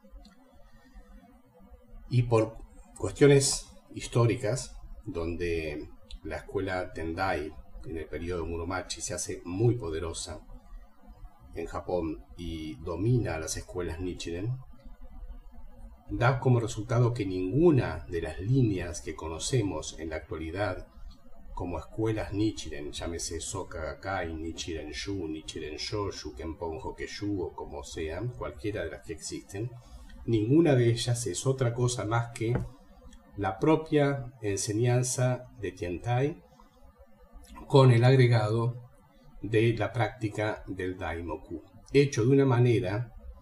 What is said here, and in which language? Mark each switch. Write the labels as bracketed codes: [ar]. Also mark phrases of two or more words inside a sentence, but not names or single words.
[es] Y por cuestiones históricas, donde la escuela Tendai en el periodo Muromachi se hace muy poderosa en Japón y domina las escuelas Nichiren, da como resultado que ninguna de las líneas que conocemos en la actualidad como escuelas Nichiren, llámese Soka Gakkai, Nichiren Shu, Nichiren Shoshu, Kenpon Hokeshu o como sean, cualquiera de las que existen, ninguna de ellas es otra cosa más que la propia enseñanza de Tiantai con el agregado de la práctica del Daimoku, hecho de una manera